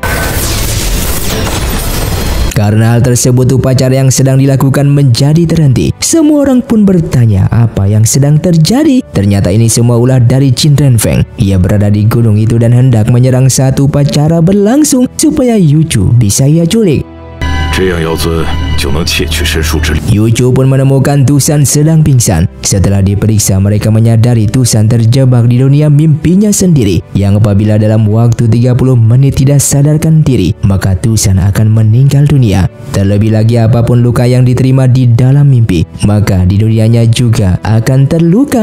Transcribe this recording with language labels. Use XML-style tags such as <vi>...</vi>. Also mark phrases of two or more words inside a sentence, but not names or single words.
<id>Karena hal tersebut, upacara yang sedang dilakukan menjadi terhenti. Semua orang pun bertanya apa yang sedang terjadi. Ternyata ini semua ulah dari Jin Renfeng. Ia berada di gunung itu dan hendak menyerang saat upacara berlangsung supaya Yuchu bisa ia culik.</id> <zh>这样妖尊就能窃取身术之力。</zh> <id>Yuchu pun menemukan Tusan sedang pingsan. Setelah diperiksa, mereka menyadari Tusan terjebak di dunia mimpinya sendiri, yang apabila dalam waktu 30 menit tidak sadarkan diri, maka Tusan akan meninggal dunia. Terlebih lagi apapun luka yang diterima di dalam mimpi, maka di dunianya juga akan terluka.</id>